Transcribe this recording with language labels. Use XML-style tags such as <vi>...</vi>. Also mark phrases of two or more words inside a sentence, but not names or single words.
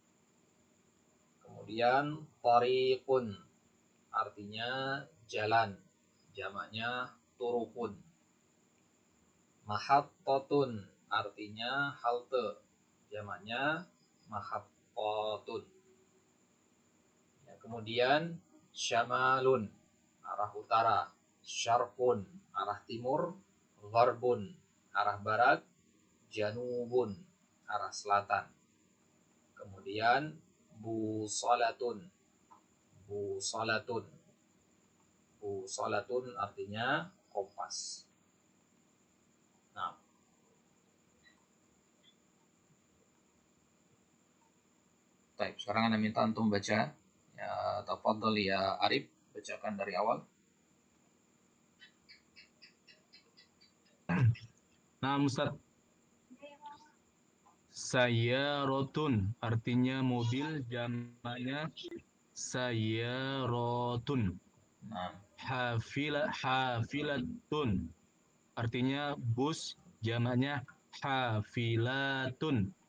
<id>Kemudian tariqun, artinya jalan. Jamaknya turukun. Mahattatun, artinya halte. Jamaknya mahattatun. Ya, kemudian syamalun, arah utara. Syarqun, arah timur. Gharbun, arah barat. Janubun, arah selatan. Kemudian busolatun. Busolatun. Busolatun artinya kompas. Nah, baik, sekarang Anda minta antum baca. Ya,</id> <ar>تفضل يا</ar> <id>Arif, bacakan dari awal. Nah, Ustaz. Sayyarotun artinya mobil, jamaknya sayyarotun. Nah, Hafilatun artinya bus, jamaknya hafilatun.</id>